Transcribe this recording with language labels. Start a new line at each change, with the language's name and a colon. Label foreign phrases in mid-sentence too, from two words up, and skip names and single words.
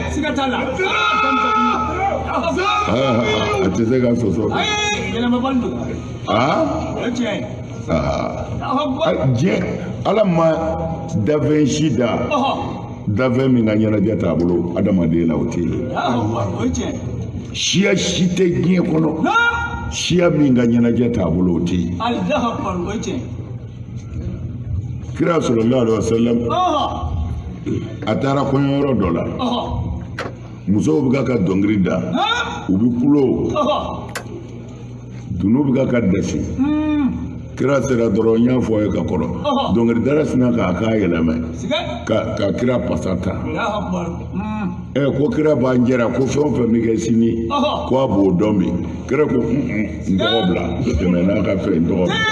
Bambara: a tɛ se ka sɔsɔ diɲɛ ala ma dafɛn si da dafɛn min ka ɲɛnajɛ t'a bolo adamaden la o tɛ yen siya si tɛ diɲɛ kɔnɔ siya min ka ɲɛnajɛ t'a bolo o tɛ yen kira
Arabic: صلى الله عليه وسلم
Bambara: a taara kɔɲɔyɔrɔ dɔ la musow bɛ ka dɔnkili da u bɛ kulo dunun bɛ ka dasi kira sera dɔrɔn n y'a fɔ a ye ka kɔrɔ dɔnkilidala sina k'a yɛlɛmɛ ka kira pasa ta ko kira b'an jɛra ko fɛn o fɛn bɛ kɛ sini ko a b'o dɔn bi kira ko n tɔgɔ bila tɛmɛ n'a ka fɛn n tɔgɔ